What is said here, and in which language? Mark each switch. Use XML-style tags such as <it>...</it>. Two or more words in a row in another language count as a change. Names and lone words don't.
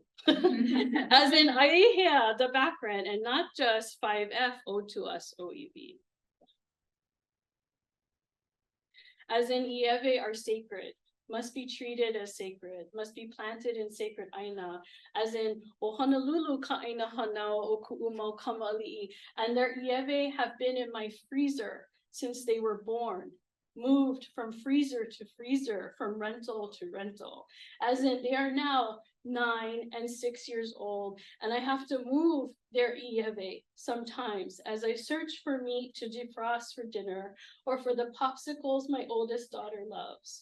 <en>As in Aiehea, the back rent, and not just 5F owed to us ʻŌiwi. As in ʻiwi are sacred, must be treated as sacred, must be planted in sacred Āina, as in o Honolulu</en> <haw>ka Āina Hānau o kuʻumau kamaliʻi,</haw> <en>and their ʻiwi have been in my freezer since they were born, moved from freezer to freezer, from rental to rental, as in they are now 9 and 6 years old, and I have to move their ʻiwi sometimes as I search for meat to defrost for dinner or for the popsicles my oldest daughter loves.</en>